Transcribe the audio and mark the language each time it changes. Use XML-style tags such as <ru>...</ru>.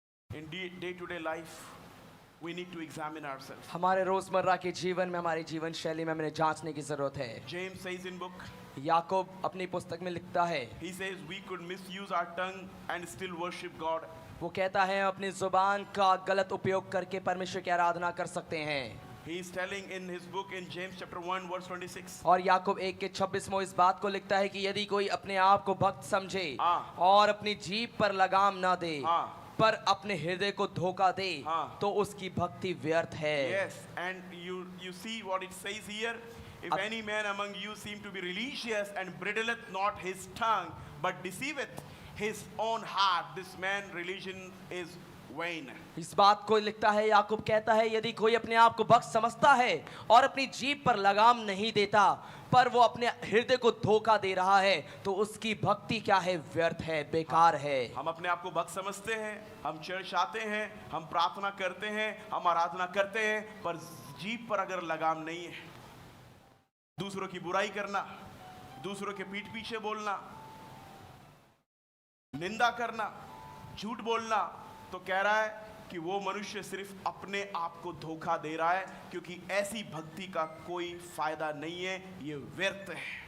<en>In day-to-day life, we need to examine ourselves.</en> <hi>हमारे रोजमर्रा के जीवन में, हमारी जीवन शैली में हमें जांचने की जरूरत है।</hi> <en>James says in book,</en> <hi>याकूब अपनी पुस्तक में लिखता है,</hi> <en>he says we could misuse our tongue and still worship God.</en> <hi>वो कहता है अपनी जुबान का गलत उपयोग करके परमेश्वर की आराधना कर सकते हैं।</hi> <en>He is telling in his book in James chapter 1 verse 26.</en> <hi>और याकूब 1 के 26 में इस बात को लिखता है कि यदि कोई अपने आप को भक्त समझे हाँ। और अपनी जीभ पर लगाम ना दे, हाँ। पर अपने हृदय को धोखा दे, हाँ। तो उसकी भक्ति व्यर्थ है।</hi> <en>Yes, and you see what it says here. If any man among you seem to be religious and bridleth not his tongue, but deceiveth his own heart, this man religion is vain.</en> <hi>इस बात को लिखता है, याकूब कहता है यदि कोई अपने आप को भक्त समझता है और अपनी जीभ पर लगाम नहीं देता, पर वो अपने हृदय को धोखा दे रहा है, तो उसकी भक्ति क्या है? व्यर्थ है, बेकार है। हम अपने आप को भक्त समझते हैं, हम चर्च आते हैं, हम प्रार्थना करते हैं, हम आराधना करते हैं, पर जीभ पर अगर लगाम नहीं है, दूसरों की बुराई करना, दूसरों के पीठ पीछे बोलना, निंदा करना, झूठ बोलना, तो कह रहा है कि वो मनुष्य सिर्फ अपने आप को धोखा दे रहा है, क्योंकि ऐसी भक्ति का कोई फायदा नहीं है, ये व्यर्थ है।</hi>